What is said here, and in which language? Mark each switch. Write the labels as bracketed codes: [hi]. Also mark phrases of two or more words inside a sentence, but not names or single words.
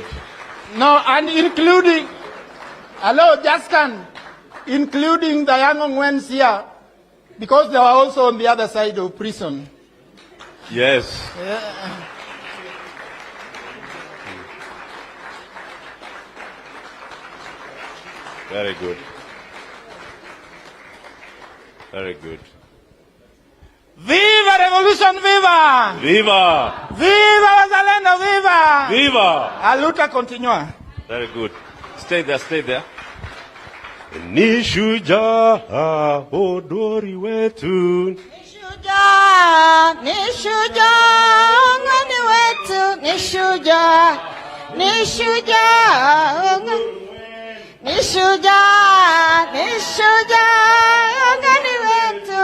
[en] No, and including, hello, Jaskan, including the young Ong'wens here, because they were also on the other side of prison. Yes. Yeah. Very good. Very good. Viva Revolution, viva! Viva! Viva Wazalendo, viva! Viva! [pt] Aluta continua. [en] Very good. Stay there, stay there. [sw] Ni shujaa hodari wetu. Ni shujaa Ong'wen wetu. Ni shujaa Ni shujaa Ong'wen wetu.